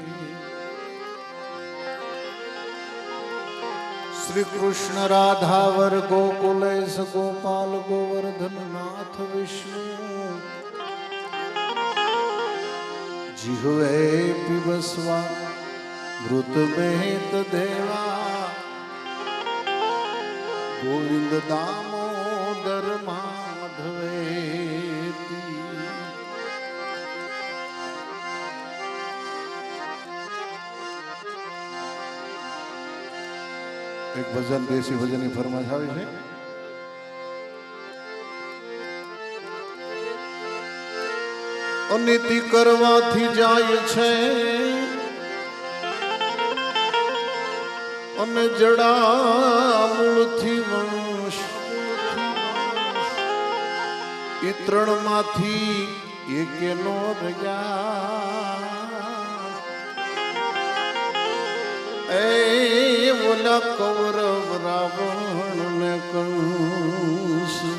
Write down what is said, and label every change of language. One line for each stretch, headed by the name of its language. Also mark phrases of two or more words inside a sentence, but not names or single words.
Sanskrit: श्री कृष्ण राधावर गोकुलेश गोपाल गोवर्धन नाथ विष्णु जिह्वे पिबस्वा मृत मेहत देवा गोविंद दामोदर माधवेती
Hindi: एक भजन देसी भजन की फरमाइश
Gujarati: આવી છે અનિતિ કરવાથી જાય છે અને જડા મૂળથી વંશ એ ત્રણમાંથી એકેનો રહ્યા એ ઓલા કૌરવ રાવણ ને કંસ